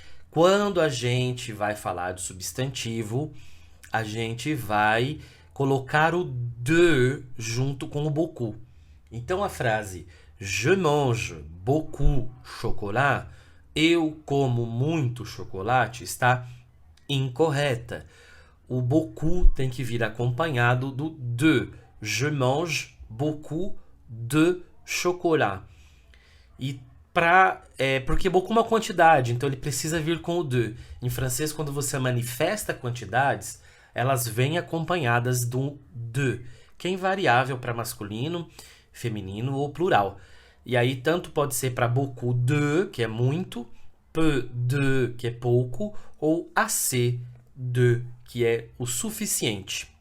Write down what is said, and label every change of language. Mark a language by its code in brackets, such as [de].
[pt] Quando a gente vai falar de substantivo, a gente vai colocar o de junto com o beaucoup. Então a frase [fr] je mange beaucoup chocolat, [pt] eu como muito chocolate, está incorreta. O beaucoup tem que vir acompanhado do de. [fr] Je mange beaucoup de chocolat. [pt] E porque beaucoup é uma quantidade, então ele precisa vir com o de. Em francês, quando você manifesta quantidades, elas vêm acompanhadas do de, que é invariável para masculino, feminino ou plural. E aí, tanto pode ser para beaucoup de, que é muito, peu de, que é pouco, ou assez de, que é o suficiente.